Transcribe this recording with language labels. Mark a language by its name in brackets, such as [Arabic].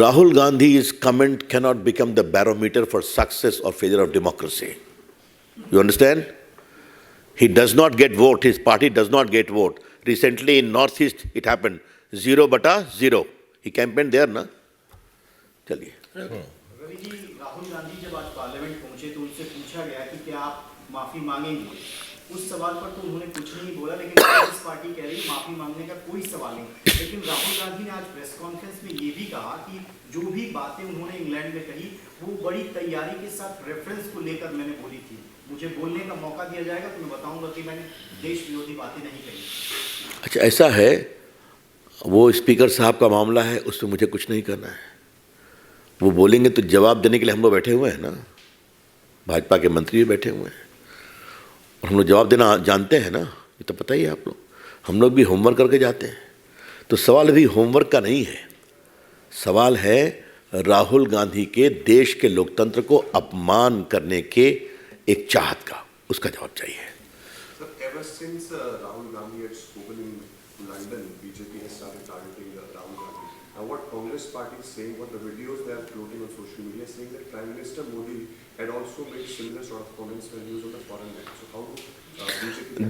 [English] Rahul Gandhi's comment cannot become the barometer for success or failure of democracy. You understand? He does not get vote. His party does not get vote. Recently in Northeast it happened. 0/0. He campaigned there, ना? [Hindi] चलिए. रवि जी, राहुल गांधी जब आज parliament पहुंचे तो उनसे पूछा गया कि क्या आप माफी मांगेंगे। उस सवाल पर तो उन्होंने कुछ नहीं बोला, लेकिन कांग्रेस पार्टी कह रही है माफी मांगने का कोई सवाल नहीं। लेकिन राहुल गांधी ने आज प्रेस कॉन्फ्रेंस में ये भी कहा कि जो भी बातें उन्होंने इंग्लैंड में कही वो बड़ी तैयारी के साथ रेफरेंस को लेकर मैंने बोली थी। मुझे बोलने का मौका दिया जाएगा तो मैं बताऊंगा कि मैंने देश विरोधी बातें नहीं कही। अच्छा, ऐसा है, वो स्पीकर साहब का मामला है, उसमें मुझे कुछ नहीं करना है। वो बोलेंगे तो जवाब देने के लिए हम लोग बैठे हुए हैं ना, भाजपा के मंत्री भी बैठे हुए हैं और हम लोग जवाब देना जानते हैं ना, ये तो पता ही है आप लोग। हम लोग भी होमवर्क करके जाते हैं। तो सवाल अभी होमवर्क का नहीं है, सवाल है राहुल गांधी के देश के लोकतंत्र को अपमान करने के एक चाहत का, उसका जवाब चाहिए। [English] Sir, ever since Rahul Gandhi had spoken in London, BJP has started targeting Rahul Gandhi. Now, what Congress party is saying, what the videos they are floating on social media, saying that Prime Minister Modi had also made similar sort of comments when he was on the foreign net. So, how BJP?